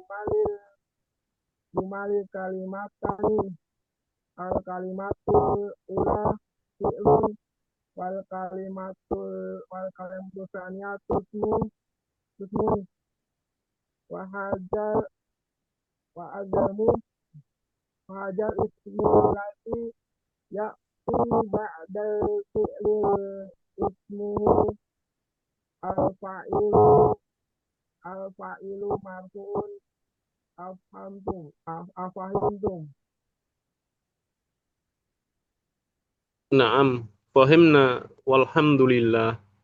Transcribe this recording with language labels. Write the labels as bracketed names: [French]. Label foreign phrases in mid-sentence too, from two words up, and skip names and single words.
[Arabic] جملة الكلمتان الكلمة الأولى فعل والكلمة الثانية اسم وهذا وهذا الاسم الذي يأتي بعد الفعل اسمه الفاعل مرفوع أفهمتم. نعم فهمنا والحمد لله.